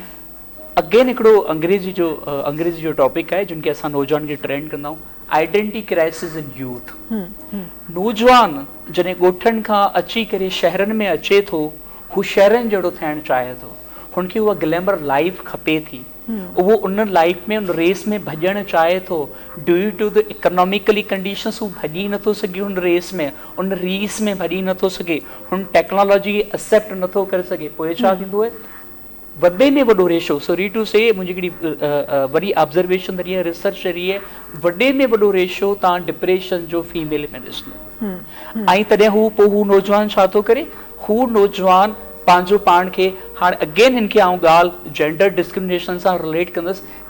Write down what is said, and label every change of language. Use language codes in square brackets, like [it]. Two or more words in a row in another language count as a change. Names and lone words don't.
[sd] अगेन हिकिड़ो अंग्रेज़ी जो टॉपिक आहे जिनखे असां नौजवान खे ट्रेंड कंदा आहियूं, [en] identity crisis in youth. [sd] नौजवान जॾहिं ॻोठनि खां अची करे शहरनि में अचे थो, हू शहरनि जहिड़ो थियणु चाहे थो, हुनखे उहा [en] glamour life [sd] खपे थी, उहो उन लाइफ में उन रेस में भॼणु चाहे थो। [en] due to the economically conditions [sd] हू भॼी नथो सघे हुन रेस में, उन रीस में भॼी नथो सघे, हुन टेक्नोलॉजी खे एक्सेप्ट नथो करे सघे। पोइ छा थींदो आहे? वॾे में वॾो रेशो, [en] sorry to say, [sd] मुंहिंजी हिकिड़ी वॾी ऑब्ज़र्वेशन रही आहे, रिसर्च रही आहे, वॾे में वॾो रेशो तव्हां डिप्रेशन जो फीमेल में ॾिसंदो। ऐं तॾहिं हू नौजवान छा थो करे? हू नौजवान पंहिंजो पाण खे हाणे अगेन हिन खे आउं ॻाल्हि [en] gender discrimination [sd] सां रिलेट कंदुसि।